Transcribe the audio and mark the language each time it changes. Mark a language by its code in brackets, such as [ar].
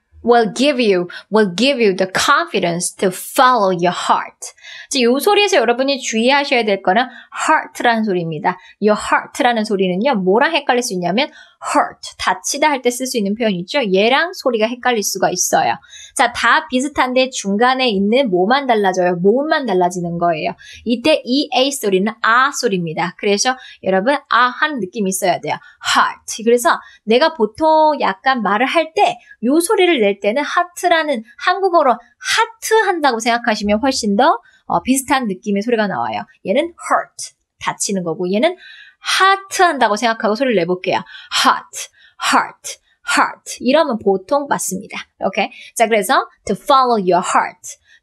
[en] will give you the confidence to follow your heart. [ko] 이 소리에서 여러분이 주의하셔야 될 거는 heart라는 소리입니다. your heart라는 소리는요, 뭐랑 헷갈릴 수 있냐면 hurt, 다치다 할 때 쓸 수 있는 표현이 있죠. 얘랑 소리가 헷갈릴 수가 있어요. 자, 다 비슷한데 중간에 있는 뭐만 달라져요. 모음만 달라지는 거예요. 이때 이 A 소리는 아 소리입니다. 그래서 여러분 아 하는 느낌이 있어야 돼요. [en] heart. [ko] 그래서 내가 보통 약간 말을 할 때 요 소리를 낼 때는 하트라는 한국어로 하트 한다고 생각하시면 훨씬 더 비슷한 느낌의 소리가 나와요. 얘는 hurt, 다치는 거고 얘는 heart 한다고 생각하고 소리를 내볼게요. heart. 이러면 보통 맞습니다. 오케이? 자, 그래서 [en] to follow your heart.